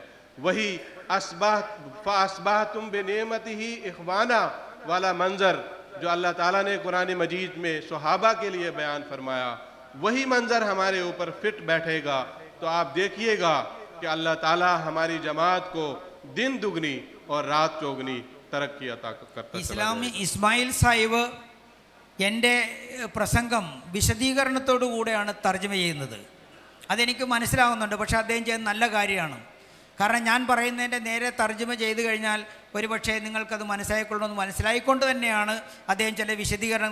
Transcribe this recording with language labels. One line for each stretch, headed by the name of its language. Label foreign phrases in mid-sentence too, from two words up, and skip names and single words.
Urdu: वही
Arabic: أصبحتم بنعمته إخوانا
Urdu: والا منظر جو اللہ تعالیٰ نے قرآن مجید میں صحابہ کے لیے بیان فرمایا، وہی منظر ہمارے اوپر فٹ بیٹھے گا تو آپ دیکھیے گا کہ اللہ تعالیٰ ہماری جماعت کو دن دگنی اور رات چوگنی ترقی عطا کرتا
Malayalam: ഇസ്ലാമി ഇസ്മായിൽ സാഹിബ് എൻ്റെ പ്രസംഗം വിശദീകരണത്തോടു കൂടെയാണ് തർജ്ജമ ചെയ്യുന്നത്. അതെനിക്ക് മനസ്സിലാവുന്നുണ്ട്. പക്ഷേ അദ്ദേഹം ചെയ്യുന്ന നല്ല കാര്യമാണ്. കാരണം ഞാൻ പറയുന്നതിൻ്റെ നേരെ തർജ്ജമ ചെയ്ത് കഴിഞ്ഞാൽ ഒരുപക്ഷെ നിങ്ങൾക്കത് മനസ്സിലായിക്കൊള്ളണമെന്ന് മനസ്സിലായിക്കൊണ്ട് തന്നെയാണ് അദ്ദേഹം ചില വിശദീകരണം.